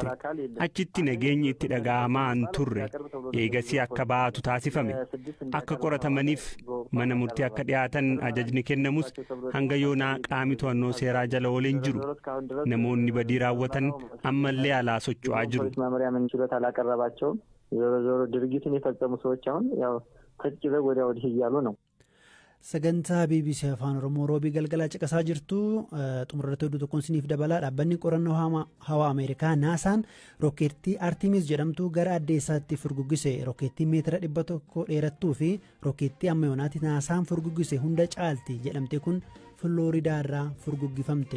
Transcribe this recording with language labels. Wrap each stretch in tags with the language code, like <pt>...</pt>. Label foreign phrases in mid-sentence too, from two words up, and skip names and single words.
<om>Achitti nageenyi itti dhaga'amaa hin turre. Eegasii akka baatu taasifame. Akka qoratamaniif mana murtii akka dhiyaatan ajajni kennamus hanga yoonaa qaami to'annoo seeraa jala waliin jiru. Namoonni badii raawwatan ammallee alaa socho'aa jiru.</om> <am>ዞሮ ድርጊቱን የፈጸሙ ሰዎች አሁን ያው ተጭበው ወዲያ ወዲህ እያሉ ነው።</am> <om>Sagantaa BBC Afaan Oromoo roobii galgalaa caqasaa jirtu xumurratti oduu tokkoon siniif dabalaa dhaabbanni qorannoo hawaa Ameerikaa naasaan rookeettii Artemis jedhamtu gara addeessaatti furguggise. Rookeettii meetira 100 dheerattuu fi rookeettii amma yoonaatti naasaan furguggise hunda caalti jedhamte kun Floridaa irraa furguggifamte.</om>